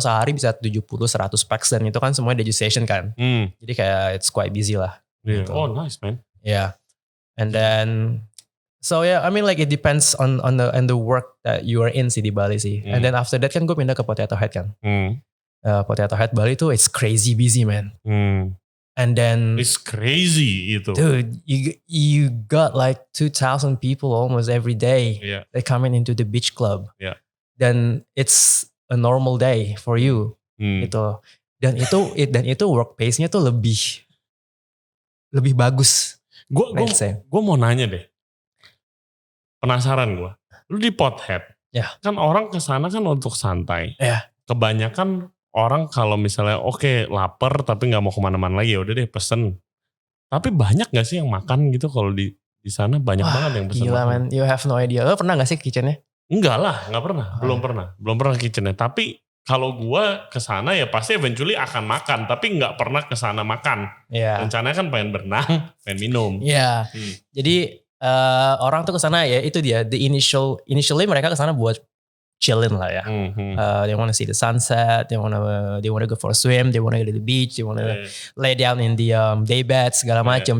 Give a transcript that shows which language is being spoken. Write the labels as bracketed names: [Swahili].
[Indonesian] Sehari bisa 70-100 packs dan itu kan semua degustation kan. Jadi kayak [English] it's quite busy lah. Yeah. [Indonesian] Gitu. [English] Oh nice man. Yeah. And then, so yeah, I mean like it depends on the work that you are in [Indonesian] sih di Bali sih. [English] And then after that [Indonesian] kan gue pindah ke [English] Potato Head kan. Potato Head Bali tuh it's crazy busy man. And then it's crazy itu. Dude, you got like 2,000 people almost every day. Yeah. They coming into the beach club. Yeah. Then it's a normal day for you. [Indonesian] Gitu. Dan itu work pace-nya tuh lebih bagus. Gue mau nanya deh. Penasaran gue. Lu di Pothead. Ya. Kan orang kesana kan untuk santai. Ya. Kebanyakan orang kalau misalnya lapar tapi gak mau kemana-mana lagi. Udah deh pesen. Tapi banyak gak sih yang makan gitu kalau di sana? Banyak banget yang pesen. Gila [English] man. You have no idea. [Indonesian] Lo pernah gak sih kitchennya? Enggak lah. Gak pernah. Belum pernah kitchennya. Tapi kalau gue kesana ya pasti eventually akan makan, tapi nggak pernah kesana makan. [English] Yeah. [Indonesian] Rencananya kan pengen berenang, pengen minum. Iya. Yeah. Jadi orang tuh kesana ya itu dia. [English] Initially [Indonesian] mereka kesana buat chillin lah ya. [English] They want to see the sunset, they want to go for a swim, they want to go to the beach, they want to lay down in the day bed [Indonesian] segala macam.